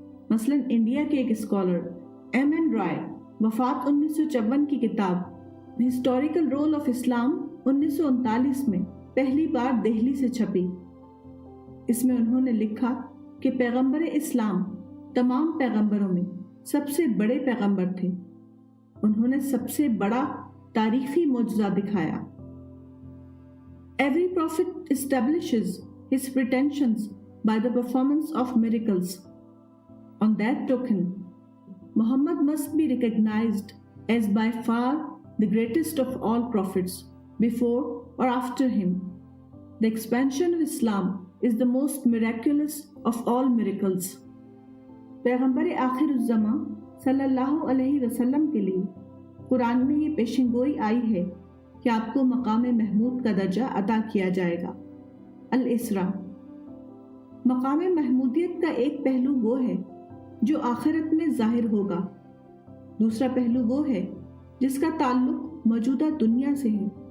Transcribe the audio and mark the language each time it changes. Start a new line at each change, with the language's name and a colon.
Urdu: مثلا انڈیا کے ایک اسکالر ایم این رائے وفات 1954 کی کتاب ہسٹوریکل رول آف اسلام 1939 میں پہلی بار دہلی سے چھپی۔ اس میں انہوں نے لکھا کہ پیغمبر اسلام تمام پیغمبروں میں سب سے بڑے پیغمبر تھے۔ انہوں نے سب سے بڑا تاریخی معجزہ دکھایا۔
English: Every prophet establishes his pretensions by the performance of miracles. On that token, Muhammad must be recognized as by far the greatest of all prophets, before or after him. The expansion of Islam is the most miraculous of all miracles.
Urdu: پیغمبر آخر الزماں صلی اللہ علیہ وسلم کے لیے قرآن میں یہ پیشن گوئی آئی ہے کہ آپ کو مقام محمود کا درجہ عطا کیا جائے گا۔ الاسراء۔ مقام محمودیت کا ایک پہلو وہ ہے جو آخرت میں ظاہر ہوگا، دوسرا پہلو وہ ہے جس کا تعلق موجودہ دنیا سے ہے۔